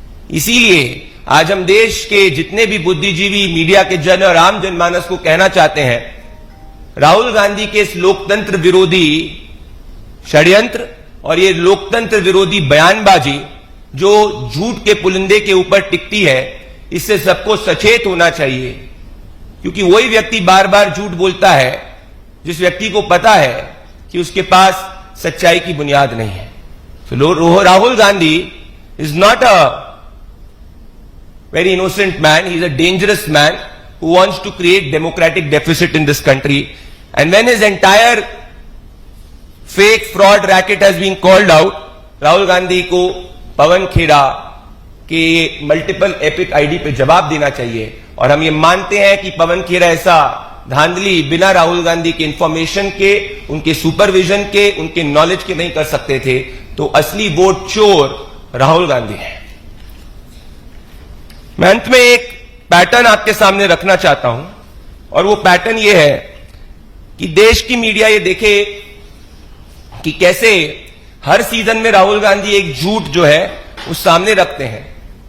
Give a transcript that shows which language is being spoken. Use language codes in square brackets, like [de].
[hi] इसीलिए आज हम देश के जितने भी बुद्धिजीवी, मीडिया के जन और आम जनमानस को कहना चाहते हैं, राहुल गांधी के इस लोकतंत्र विरोधी षड्यंत्र और ये लोकतंत्र विरोधी बयानबाजी जो झूठ के पुलिंदे के ऊपर टिकती है, इससे सबको सचेत होना चाहिए, क्योंकि वही व्यक्ति बार बार झूठ बोलता है जिस व्यक्ति को पता है कि उसके पास सच्चाई की बुनियाद नहीं है। [en] So Rahul Gandhi is not a very innocent man. He is a dangerous man who wants to create democratic deficit in this country. And when his entire fake fraud racket has been called out, Rahul Gandhi [hi] को पवन खेड़ा के multiple epic ID पे जवाब देना चाहिए। और हम ये मानते हैं कि पवन खेड़ा ऐसा धांधली बिना राहुल गांधी के इंफॉर्मेशन के, उनके सुपरविजन के, उनके नॉलेज के नहीं कर सकते थे। तो असली वोट चोर राहुल गांधी है। मैं अंत में एक पैटर्न आपके सामने रखना चाहता हूं, और वो पैटर्न ये है कि देश की मीडिया ये देखे कि कैसे हर सीजन में राहुल गांधी एक झूठ जो है वो सामने रखते हैं।